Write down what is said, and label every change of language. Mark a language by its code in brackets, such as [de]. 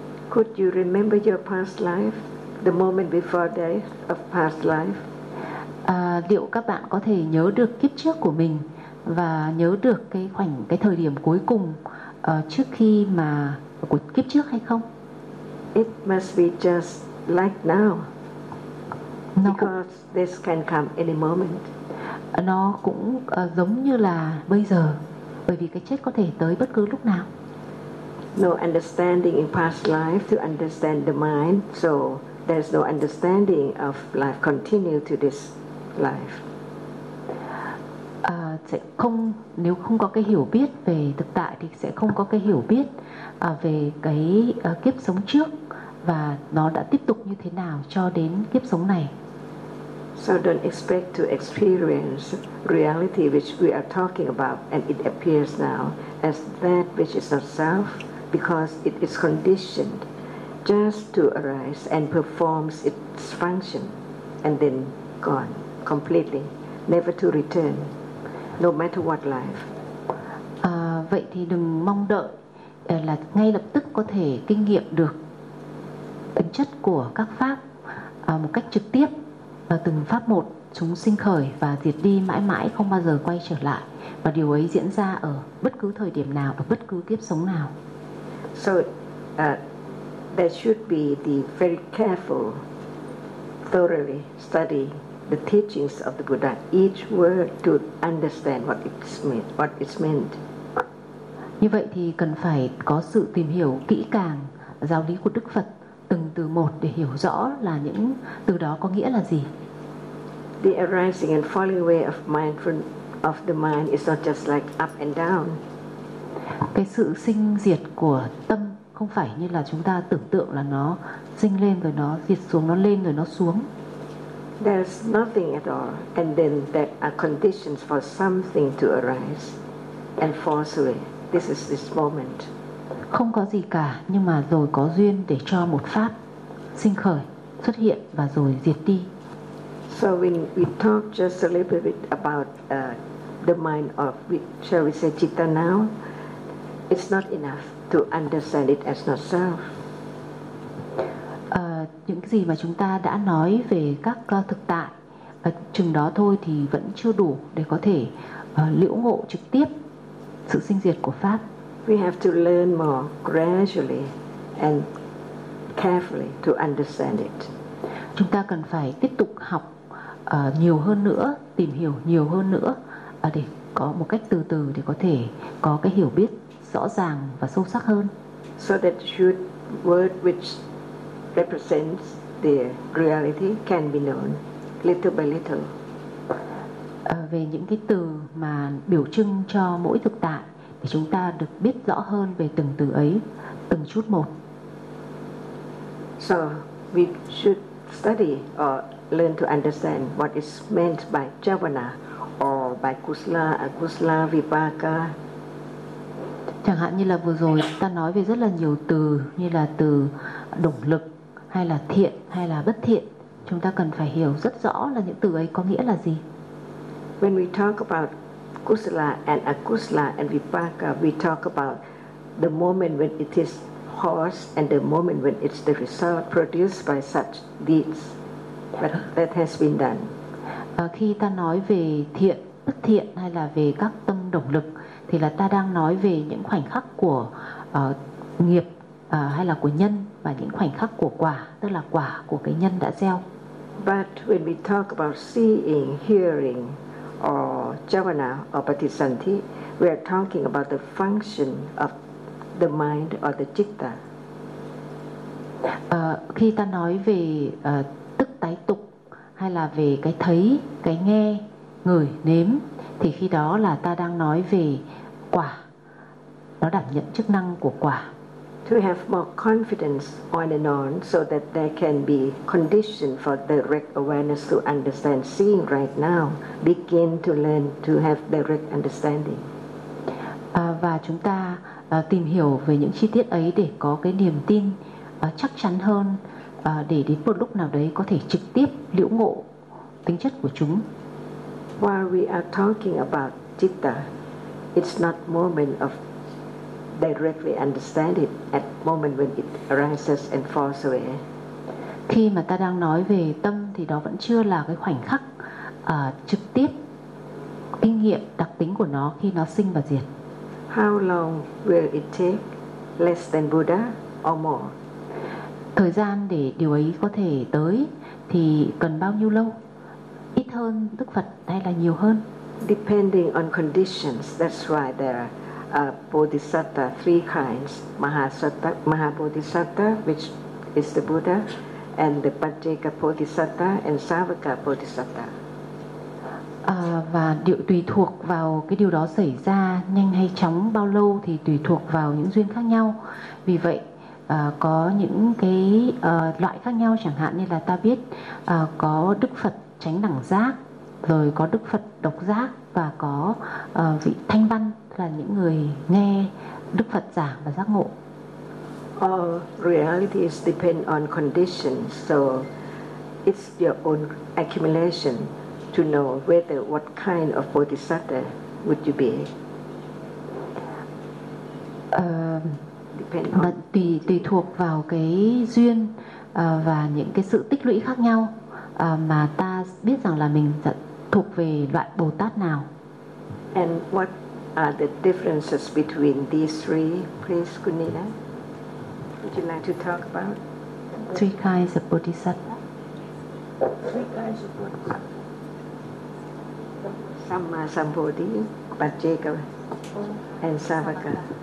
[en] Could you remember your past life? the moment before death of past life? [vi] Liệu các bạn có thể nhớ được kiếp trước của mình và nhớ được cái khoảnh cái thời điểm cuối cùng trước khi mà của kiếp trước hay không? [en] It must be just like now. [vi] Nó [en] because [vi] cũng, [en] this can come any moment. [vi] Nó cũng giống như là bây giờ, bởi vì cái chết có thể tới bất cứ lúc nào. [en] No understanding in past life to understand the mind, so there's no understanding of life continue to this life. [vi] Sẽ không, nếu không có cái hiểu biết về thực tại thì sẽ không có cái hiểu biết về cái kiếp sống trước và nó đã tiếp tục như thế nào cho đến kiếp sống này. [en] So don't expect to experience reality which we are talking about and it appears now as that which is not self because it is conditioned just to arise and performs its function and then gone completely, never to return. No matter what life. [vi] Vậy thì đừng mong đợi là ngay lập tức có thể kinh nghiệm được tính chất của các pháp một cách trực tiếp và từng pháp một chúng sinh khởi và diệt đi mãi mãi không bao giờ quay trở lại và điều ấy diễn ra ở bất cứ thời điểm nào ở bất cứ kiếp sống nào. [en] So there should be the very careful, thoroughly study the teachings of the Buddha, each word to understand what it's meant. What it's meant. [vi] Như vậy thì cần phải có sự tìm hiểu kỹ càng giáo lý của Đức Phật từng từ một để hiểu rõ là những từ đó có nghĩa là gì. [en] The arising and falling away of mind of the mind is not just like up and down. [vi] Cái sự sinh diệt của tâm không phải như là chúng ta tưởng tượng là nó sinh lên rồi nó diệt xuống, nó lên rồi nó xuống. [en] There's nothing at all, and then there are conditions for something to arise and falls away. This is this moment. [vi] Không có gì cả, nhưng mà rồi có duyên để cho một pháp sinh khởi, xuất hiện và rồi diệt đi. [en] So when we talk just a little bit about the mind of, shall we say, citta now, it's not enough to understand it as not self. [vi] Những gì mà chúng ta đã nói về các thực tại chừng đó thôi thì vẫn chưa đủ để có thể liễu ngộ trực tiếp sự sinh diệt của pháp. [en] We have to learn more gradually and carefully to understand it. [vi] Chúng ta cần phải tiếp tục học nhiều hơn nữa, tìm hiểu nhiều hơn nữa để có một cách từ từ để có thể có cái hiểu biết rõ ràng và sâu sắc hơn. [en] So that should word which represents the reality can be known little by little. [vi] Về những cái từ mà biểu trưng cho mỗi thực tại để chúng ta được biết rõ hơn về từng từ ấy từng chút một. [en] So we should study or learn to understand what is meant by javana or by kusala, akusala, vipaka. [vi] Chẳng hạn như là vừa rồi ta nói về rất là nhiều từ như là từ động lực hay là thiện hay là bất thiện, chúng ta cần phải hiểu rất rõ là những từ ấy có nghĩa là gì. [en] When we talk about kusala and akusala and vipaka, we talk about the moment when it is caused and the moment when it's the result produced by such deeds that has been done. [vi] Khi ta nói về thiện, bất thiện hay là về các tâm động lực thì là ta đang nói về những khoảnh khắc của nghiệp hay là của nhân và những khoảnh khắc của quả, tức là quả của cái nhân đã gieo. [en] But when we talk about seeing, hearing or javana or patisanti, we are talking about the function of the mind or the citta. [vi] Khi ta nói về tức tái tục hay là về cái thấy, cái nghe, ngửi, nếm thì khi đó là ta đang nói về quả. Nó đảm nhận chức năng của quả. [en] To have more confidence on and on so that there can be condition for direct awareness to understand seeing right now, begin to learn to have direct understanding. [vi] Và chúng ta tìm hiểu về những chi tiết ấy để có cái niềm tin chắc chắn hơn để đến một lúc nào đấy có thể trực tiếp liễu ngộ tính chất của chúng. [en] While we are talking about citta, it's not moment of directly understand it at moment when it arises and falls away. [vi] khi mà ta đang nói về tâm thì đó vẫn chưa là cái khoảnh khắc trực tiếp kinh nghiệm đặc tính của nó khi nó sinh và diệt. [en] How long will it take? Less than Buddha or more? [vi] Thời gian để điều ấy có thể tới thì cần bao nhiêu lâu? Ít hơn Đức Phật hay là nhiều hơn? [en] Depending on conditions, that's why there are Bodhisattva, three kinds, Mahasattva, Mahabodhisattva, which is the Buddha, and the Pajjeka Bodhisattva and Savaka Bodhisattva. [vi] Và điều tùy thuộc vào cái điều đó xảy ra nhanh hay chóng bao lâu thì tùy thuộc vào những duyên khác nhau. Vì vậy có những cái loại khác nhau, chẳng hạn như là ta biết có Đức Phật Chánh Đẳng Giác, rồi có Đức Phật Độc Giác, và có vị Thanh Văn là những người nghe Đức Phật giảng và giác ngộ. [en] All reality is depend on conditions, so it's your own accumulation to know whether what kind of bodhisattva would you be. [vi] Tùy thuộc vào cái duyên và những cái sự tích lũy khác nhau mà ta biết rằng là mình thuộc về loại Bồ Tát nào. [en] And what are the differences between these three, please, Kunina? Would you like to talk about three kinds of bodhisattva? Three kinds of bodhisattva. Samma Sambodhi, Pajjeka, and Savaka.